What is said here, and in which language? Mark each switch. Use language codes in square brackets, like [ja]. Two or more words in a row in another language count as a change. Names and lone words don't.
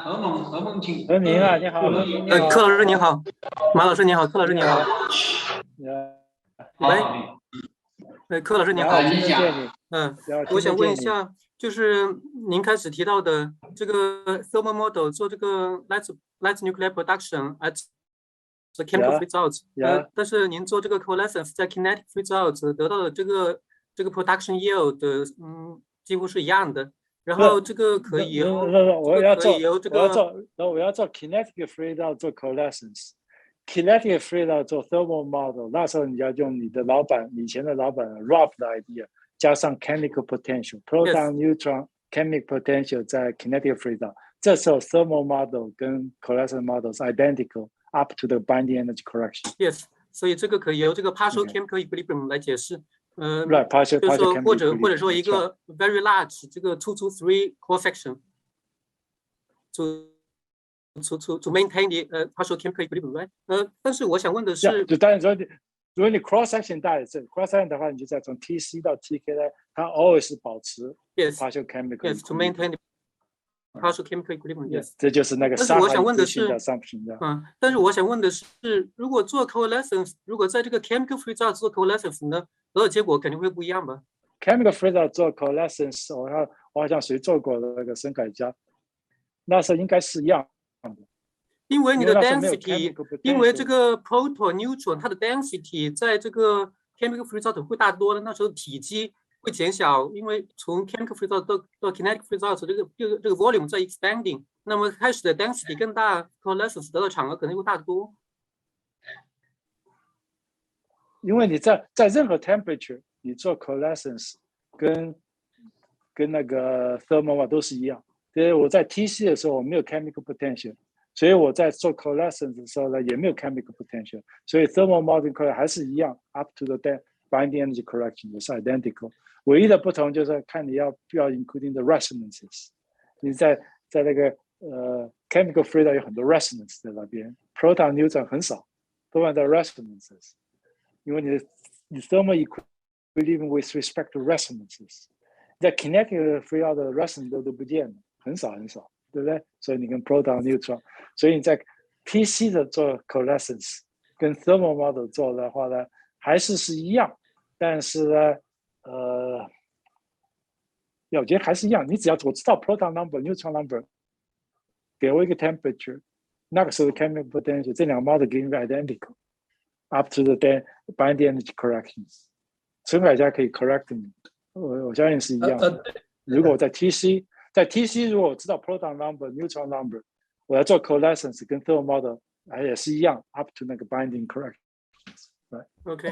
[zh] 何猛，请。何明啊，你好。柯老师你好，马老师你好，柯老师你好。喂，柯老师你好。我想问一下，就是您开始提到的这个 [en] thermal model [zh] 做这个 [en] light nuclei production at the chemical results， [zh] 但是您做这个 coalescence 在 [en] kinetic results [zh] 得到的这个 [en] production yield [zh] 几乎是一样的。然后这个可以由我要做 [en] kinetic freeze [zh] 做 coalescence。 [en] kinetic freeze [zh] 做 [en] thermal model， [zh] 那时候你要用你的以前的老板 Rob 的 idea， 加上 [en] chemical potential proton neutron chemical potential [zh] 在 [en] kinetic freeze， [zh] 这时候 [en] thermal model [zh] 跟 [en] coalescence model [zh] 是 [en] identical up to the binding energy correction。 [zh] Yes，所以这个可以由这个 [en] partial chemical equilibrium [zh] 来解释。就是说或者说一个 [en] very large [zh] 这个 2-3 [en] core section to maintain the partial chemical equilibrium， right？ [zh] 但是我想问的是，就当然说，如果你 [en] cross section [zh] 大一次 [en] cross section [zh] 的话，你就在从 TC 到 TK 呢，它 always 保持 [en] partial chemical to maintain the partial chemical equilibrium。 [zh] 这就是那个。但是我想问的是，但是我想问的是，如果做 coalescence， 如果在这个 [en] chemical freeze [zh] 做 coalescence 呢，得到结果肯定会不一样吧？ [en] chemical freeze [zh] 做 coalescence， 我好像谁做过的那个沈凯佳，那时候应该是一样的。因为你的 density， 因为这个 [en] proton neutron [zh] 它的 density 在这个 [en] chemical freeze [zh] 会大多的，那时候体积会减小，因为从 [en] chemical freeze [zh] 到 [en] kinetic freeze [zh] 这个 volume 在 expanding， 那么开始的 density 更大 ，coalescence 得到场合可能会大得多。因为你在任何 temperature， 你做 coalescence 跟那个 thermal 都是一样。所以我在 TC 的时候我没有 [en] chemical potential， [zh] 所以我在做 coalescence 的时候呢也没有 [en] chemical potential， [zh] 所以 [en] thermal model [zh] 还是一样 [en] up to the binding energy correction [zh] 也是 identical。唯一的不同就是看你要不要 [en] including the resonances。 [zh] 你在那个 [en] chemical freeze [zh] 有很多 resonance 在那边 ， [en] proton neutron [zh] 很少，都放在 resonances。因为你 [en] thermal equilibrium with respect to resonances， [zh] 在 [en] kinetic freeze [zh] 的 resonance 都不见了，很少，对不对？所以你跟 [en] proton neutron， [zh] 所以你在 TC 的做 Coalescence 跟 [en] thermal model [zh] 做的话呢，还是一样，但是呢，我觉得还是一样。你只要我知道 [en] proton number、 neutron number， [zh] 给我一个 temperature， 那个时候 [en] chemical potential [zh] 这两个 model 给你 [en] identical up to the binding energy corrections。 [zh] 陈凯佳可以 [en] correct me， [zh] 我相信是一样的。如果我在 TC 如果我知道 [en] proton number、 neutron number， [zh] 我要做 coalescence 跟 [en] thermal model [zh] 也是一样 [en] up to [zh] 那个 [en] binding corrections。 [zh] OK，